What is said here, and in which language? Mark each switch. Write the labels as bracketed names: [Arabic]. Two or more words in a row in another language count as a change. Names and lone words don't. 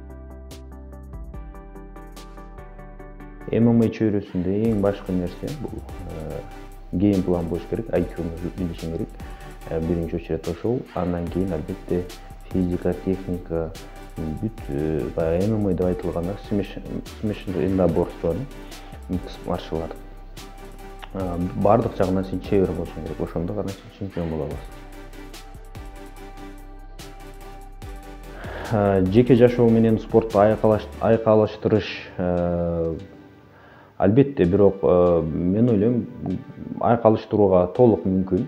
[Kyrgyz] MMA чөйрөсүндө эң башкы нерсе бул геймплан болуш керек, IQ-ну билишиң керек. Биринчи очередь ошол, андан кийин албетте физика, техника, бүт баягы MMA деп айтылганда [Russian] смешанный единоборство, [English] mixed martial art. [Kyrgyz] Бардык жагынан сен чебер болушуң керек, ошондо гана сен чемпион боло аласың. Жеке жашоо менен спортту айкалыштырыш албетте, бирок мен ойлойм айкалыштырууга толук мүмкүн.